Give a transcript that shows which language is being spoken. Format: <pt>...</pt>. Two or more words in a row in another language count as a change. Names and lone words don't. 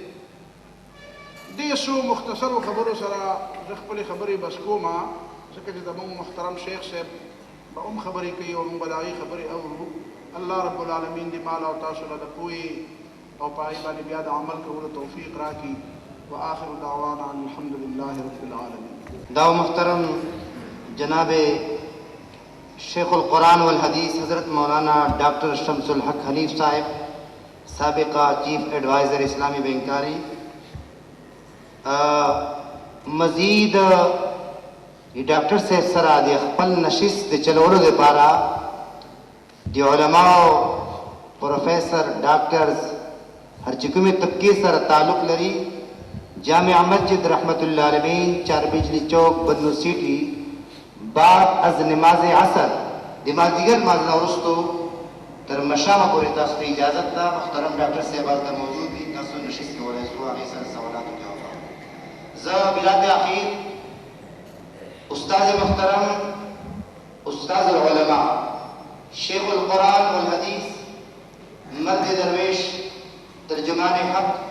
<ps>دې څو مختصرو خبرو سره زه خپلې خبرې بس کومه، ځکه چې زموږ محترم شیخ صاحب به هم خبرې کوي او موږ به د هغې خبرې اورو.</ps> <ar>الله رب العالمین</ar> <ps>دې مال او تاسو له د پوهې او په هغې باندې بیا د عمل کولو توفیق راکړي.</ps> <ar>وآخر دعوانا الحمد لله رب العالمین.</ar> <ur>دا محترم جناب شیخ القرآن والحدیث حضرت مولانا ڈاکٹر شمس الحق حنیف صاحب، سابقہ چیف ایڈوائزر اسلامی بینکاری، مزید یہ ڈاکٹر صاحب</ur> <ps>سره د خپل نشست د چلولو لپاره د علماو، پروفیسر، ډاکټرز هر چې کومې طبقې سره تعلق لري جامع مسجد رحمت الله علیه 4 بجلی چوک بدنو سیټي بعد از نماز عصر د مازدیګر لمانځه نه وروستو تر مشامه پورې تاسو ته اجازت ده. محترم ډاکټر صاحب هلته موجود دي، تاسو نشست کولی شو هغې سره سوالات وجواب. زه بلا تاخیر استاد محترم استاد العلماء شیخ القرآن والحدیث مرد درویش ترجمان حق</ps>